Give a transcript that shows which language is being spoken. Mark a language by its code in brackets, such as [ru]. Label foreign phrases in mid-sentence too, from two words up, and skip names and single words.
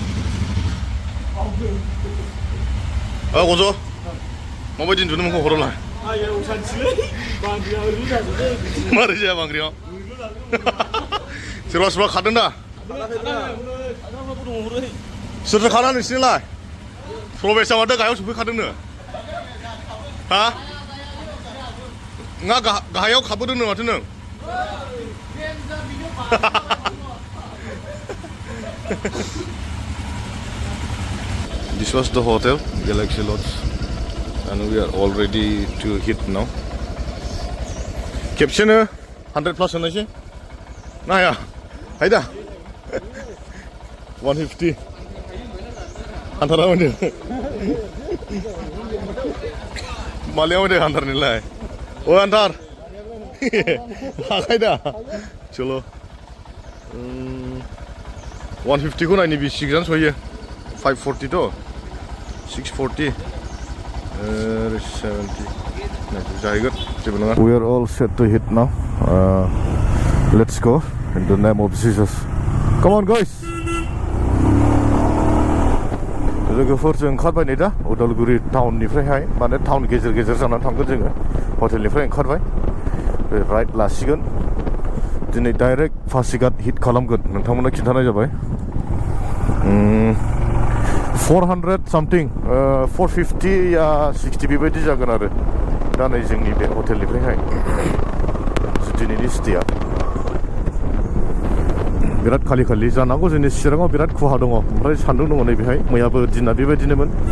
[brx] गज' माबायदि उन्दुनो मोनखौ हरावलाय मारै जाया बांग्रियाव सोरबा सोरबा खारदों दा सोरथो खाना नोंसिनिलाय प्रबेशआ माथो गाहायाव सफैखादोंनो हा नङा गाहायाव खाबोदोंनो माथो नों [en] This was the hotel, Galaxy Lodge, and we are all ready to hit now. [brx] खेबसेनो 100 plus होनोसै नाया हायदा 150 हान्थारा मोनो मालियाव मोनो हान्थारनिलाय ओ हान्थार हाखायदा चलो 150 खौ नायनि बेसे गोजान सहैयो 540 थ' 640 70 जाहैगोन जेबो नङा [en] We are all set to hit now. Let's go in the name of Jesus. Come on guys. [brx] लोगोफोर जों ओंखारबाय नै दा उदालगुरि टाउननिफ्रायहाय माने टाउन गेजेर गेजेर जानानै थांगोन जोङो हटेलनिफ्राय ओंखारबाय राइट लासिगोन दिनै डाइरेक्ट पासिघाट हिट खालामगोन नोंथांमोननो खिन्थानाय जाबाय 400 something 450 या 60 बेबायदि जागोन आरो दा नै जोंनि बे हटेलनिफ्रायहाय दिनैनि स्टेया बिराद खालि जानांगौ जोंनि चिराङाव बिराद खुहा दङ ओमफ्राय सान्दुं दङ नै बेहाय मैयाबो दिना बेबायदिनोमोन